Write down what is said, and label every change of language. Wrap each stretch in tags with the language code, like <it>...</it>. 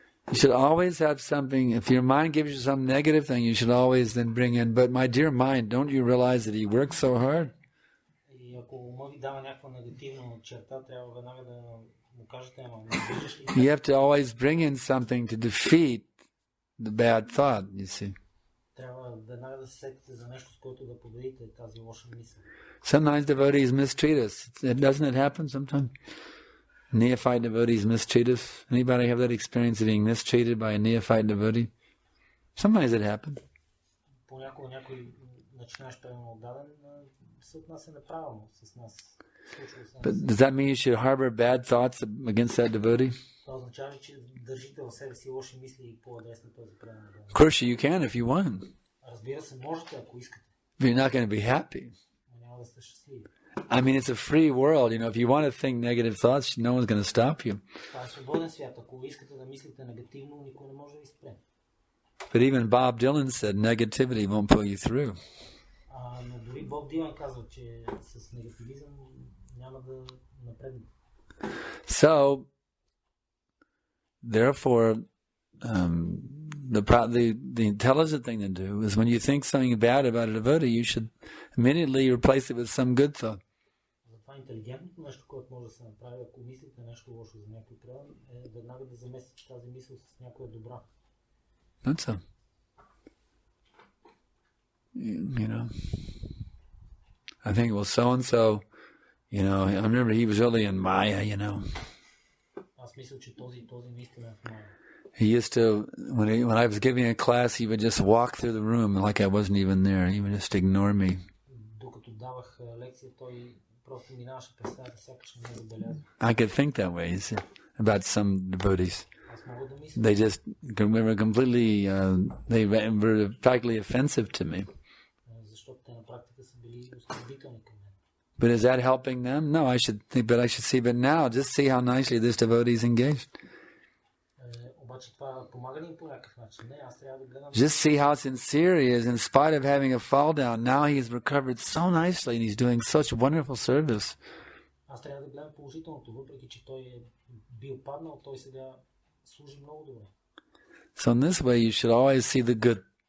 <en>You should always have something, if your mind gives you some negative thing, you should always then bring in, but my dear mind, don't you realize that he works so hard?</en> <bg>И ако умът ви дава някаква негативна черта, трябва веднага да му кажете, ама не виждаш ли?</bg> <en>You have to always bring in something to defeat the bad thought, you see.</en> <bg>Трябва веднага да се сетите за нещо, с което да победите тази лоша мисъл.</bg> <en>Sometimes devotees mistreat us. Doesn't it happen sometimes? Neophyte devotees mistreat us. Anybody have that experience of being mistreated by a neophyte devotee? Sometimes it happens.</en> <bg>Понякога някой начинаш предан отдаден, се отнася неправилно с нас.</bg> <en>But does that mean you should harbor bad thoughts against that devotee?</en> <bg>Това означава ли, че държите в себе си лоши мисли по адрес на този предан отдаден?</bg> <en>Of course you can if you want.</en> <bg>Разбира се, можете, ако искате.</bg> <en>But you're not going to be happy.</en> <bg>Няма да сте щастливи.</bg> <en>I mean, it's a free world. If you want to think negative thoughts, no one's going to stop you.</en> <bg>Това е свободен свят. Ако искате да мислите негативно, никой не може да ви спре.</bg> <en>But even Bob Dylan said negativity won't pull you through.</en> <bg>Но дори Боб Дилан казва, че с негативизъм няма да напредне.</bg> <en>So, therefore, the intelligent thing to do is when you think something bad about a devotee, you should immediately replace it with some good thought.</en> <bg>Затова Най-интелигентното нещо, което може да се направи, ако мислите нещо лошо за някой предан, е веднага да заместите тази мисъл с някоя добра.</bg> <en>That's so. You know, I think, well, so-and-so, you know, I remember he was really in Maya, you know.</en> <bg>Аз мисля, че този наистина е в Майя.</bg> <en>He used to, when I was giving a class, he would just walk through the room like I wasn't even there. He would just ignore me.</en> <bg>Докато давах лекция, той просто минаваше през стаята, сякаш не ме забелязва.</bg> <en>I could think that way, you see, about some devotees.</en> <bg>Аз мога да мисля.</bg> <en>They just were completely, they were practically offensive to me.</en> <bg>Защото те на практика са били оскърбителни към мен.</bg> <en>But is that helping them? No, I should think, but I should see. But now, just see how nicely this devotee is engaged.</en> <bg>Обаче това помага ли им по някакъв начин? Не, аз трябва да гледам.</bg> <en>Just see how sincere he is. In spite of having a fall down, now he has recovered so nicely and he's doing such wonderful service.</en> <bg>Аз трябва да гледам положителното, въпреки че той е бил паднал, той сега служи много добре.</bg> <en>So in this way, you should always see the good.</en>